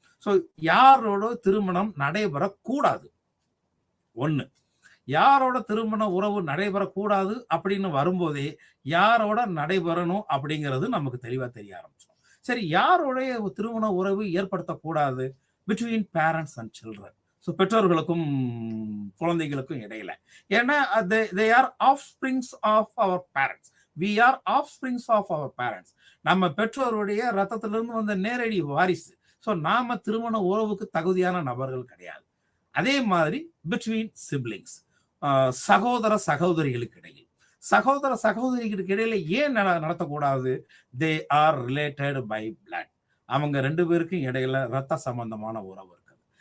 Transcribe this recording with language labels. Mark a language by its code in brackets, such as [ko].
[ta] So யாரோட திருமணம் நடைபெறக்கூடாது. ஒன்னு, யாரோட திருமண உறவு நடைபெறக்கூடாது அப்படின்னு வரும்போதே யாரோட நடைபெறணும் அப்படிங்கிறது நமக்கு தெளிவா தெரிய ஆரம்பிச்சோம். சரி, யாரோடைய திருமண உறவு ஏற்படுத்தக்கூடாது? [en] Between parents and children. [ta] So பெற்றோர்களுக்கும் குழந்தைகளுக்கும் இடையில. [en] ஏன்னா they are offsprings of our parents. We are offsprings of our parents. [ta] நம்ம பெற்றோருடைய ரத்தத்திலிருந்து வந்த நேரடி வாரிசு. ஸோ நாம திருமண உறவுக்கு தகுதியான நபர்கள் கிடையாது. அதே மாதிரி பிட்வீன் சிப்ளிங்ஸ், சகோதர சகோதரிகளுக்கு இடையில், சகோதர சகோதரிகளுக்கு இடையில ஏன் நடத்தக்கூடாது? [en] They are related by blood. [ta] அவங்க ரெண்டு பேருக்கும் இடையில ரத்த சம்பந்தமான உறவு இருக்குது.